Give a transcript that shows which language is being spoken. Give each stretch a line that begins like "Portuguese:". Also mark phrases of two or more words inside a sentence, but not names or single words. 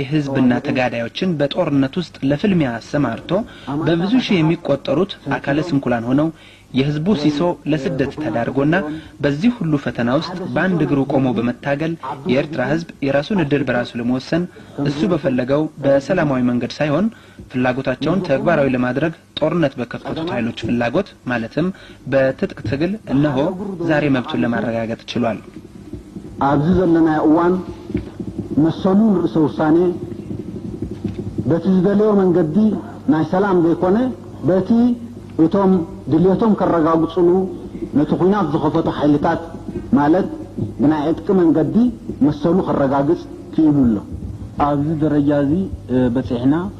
Amharic: ህዝብና ተጋዳዮችን በጦርነት ውስጥ ለፍልሚያ አሰማርቶ በብዙ ሺህ የሚቆጠሩት አካለ ስንኩላን ሆነው የህዝቡ ሲሶ ለስደት ተዳርጎና በዚህ ሁሉ ፈተና ውስጥ በአንድ እግሩ ቆሞ በመታገል የኤርትራ ህዝብ የራሱን እድል በራሱ ለመወሰን እሱ በፈለገው በሰላማዊ መንገድ ሳይሆን ፍላጎታቸውን ተግባራዊ ለማድረግ ጦርነት በከፈቱት ኃይሎች ፍላጎት ማለትም በትጥቅ ትግል እነሆ ዛሬ መብቱን ለማረጋገጥ ችሏል።
Tigrinya: ኣብዚ ዘለና እዋን መሰሉ ርዕሰ ውሳኔ በቲ ዝደለዮ መንገዲ ናይ ሰላም ዘይኮነ በቲ እቶም ድልየቶም ከረጋግጹሉ ነቲ ኩናት ዝኸፈቱ ኃይልታት ማለት ብናይ ዕጥቂ መንገዲ መሰሉ ከረጋግጽ ክኢሉሎ ኣብዚ ደረጃ እዚ በፂሕና